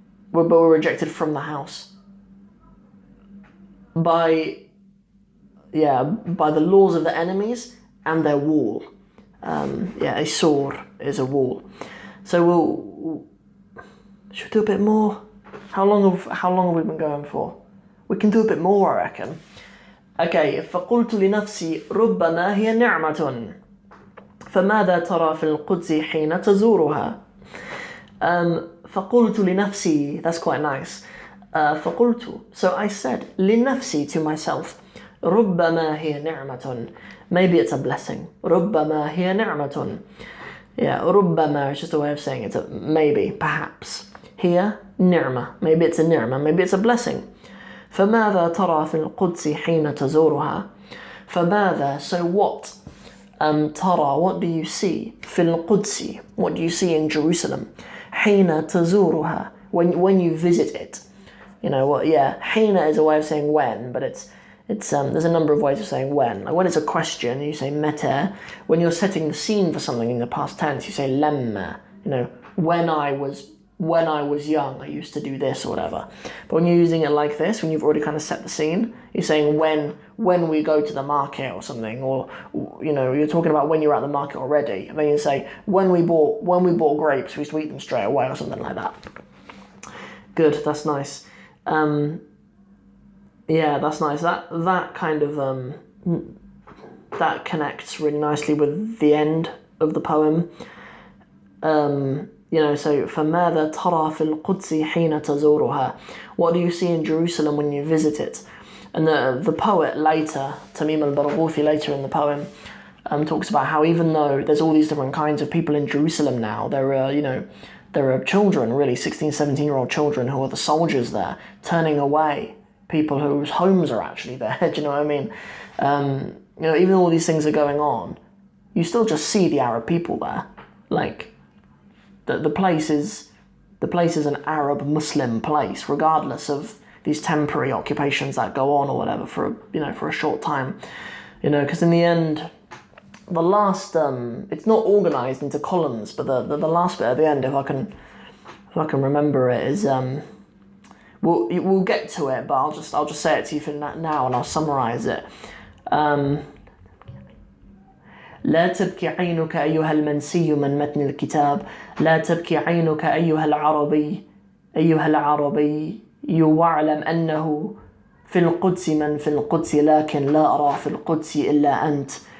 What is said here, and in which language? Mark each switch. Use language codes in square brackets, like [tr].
[en] But we're rejected from the house by the laws of the enemies and their wall. A sur is a wall. So should we do a bit more? How long have we been going for? We can do a bit more, I reckon. [ar] Okay, فقلت لنفسي ربما هي نعمة فماذا ترى في القدس حين تزورها. فقلت لنفسي, [en] that's quite nice. فقلت, so I said, لنفسي, to myself, [ar] ربما هي نعمة, [en] maybe it's a blessing. [ar] ربما هي نعمة. [en] Yeah, ربما is just a way of saying it's a maybe, perhaps. [ar] هي نعمة, [en] maybe it's a نعمة, maybe it's a blessing. [ar] فماذا ترى في القدس حين تزورها. [en] فماذا, so what? ترى, what do you see? [ar] في القدس, [en] what do you see in Jerusalem? [ar] حين تزورها, [en] when you visit it. You know what? Yeah, حين is a way of saying when, but it's there's a number of ways of saying when. Like when it's a question, you say متى. When you're setting the scene for something in the past tense, you say لما. You know, when I was young, I used to do this or whatever. But when you're using it like this, when you've already kind of set the scene, you're saying when we go to the market or something, or you know, you're talking about when you're at the market already. And then you say when we bought grapes, we used to eat them straight away or something like that. Good, that's nice. Yeah, that's nice. That kind of that connects really nicely with the end of the poem. You know, so [ar] فَمَاذَا تَرَى فِي الْقُدْسِ حِينَ تَزُورُهَا. [en] What do you see in Jerusalem when you visit it? And the poet later, Tamim al-Barhgouthi, later in the poem, talks about how even though there's all these different kinds of people in Jerusalem now, there are children, really 16, 17-year-old children who are the soldiers there, turning away people whose homes are actually there. Do you know what I mean? You know, even though all these things are going on, you still just see the Arab people there. Like, the place is an Arab Muslim place, regardless of these temporary occupations that go on or whatever for a short time. You know, because in the end, the last it's not organized into columns, but the last bit at the end, if I can remember it, is we'll get to it, but I'll just say it to you for now, and I'll summarize it. [ar] لا تبكي عينك أيها المنسي من متن الكتاب. لا تبكي عينك أيها العربي واعلم أنه في القدس من في القدس لكن لا أرى في القدس إلا أنت.